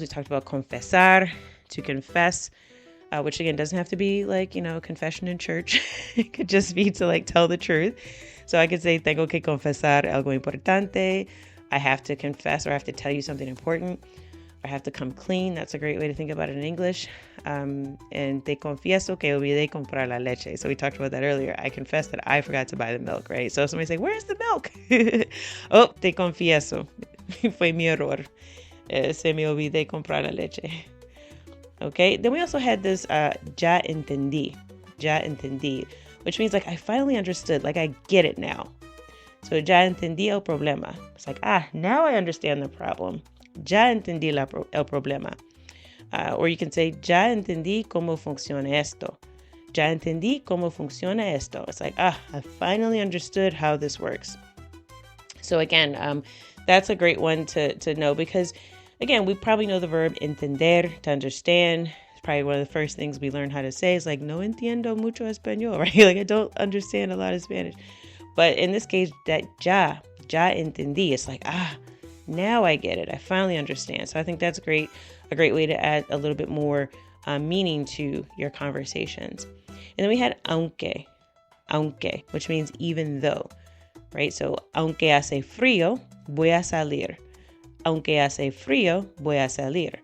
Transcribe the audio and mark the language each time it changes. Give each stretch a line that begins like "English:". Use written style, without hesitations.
English: We talked about confesar, to confess, which again doesn't have to be like, confession in church. It could just be to like tell the truth. So I could say,
Spanish: tengo que confesar algo importante.
English: I have to confess, or I have to tell you something important. I have to come clean. That's a great way to think about it in English. And
Spanish: te confieso que olvidé comprar la leche.
English: So we talked about that earlier. I confess that I forgot to buy the milk, right? So somebody say, where's the milk?
Spanish: Oh, te confieso. Fue mi error. Se me olvidé comprar la leche.
English: Okay. Then we also had this
Spanish: ya entendí. Ya entendí.
English: Which means like I finally understood. Like I get it now. So
Spanish: ya entendí el problema.
English: It's like, now I understand the problem.
Spanish: Ya entendí el problema.
English: Or you can say,
Spanish: ya entendí cómo funciona esto. Ya entendí cómo funciona esto.
English: It's like, I finally understood how this works. So again, that's a great one to know because, again, we probably know the verb entender, to understand. It's probably one of the first things we learn how to say is like,
Spanish: no entiendo mucho español,
English: right? Like, I don't understand a lot of Spanish. But in this case, that
Spanish: ya entendí,
English: it's like, now I get it. I finally understand. So I think that's a great way to add a little bit more meaning to your conversations. And then we had aunque, which means even though, right? So
Spanish: aunque hace frío, voy a salir. Aunque hace frío, voy a salir.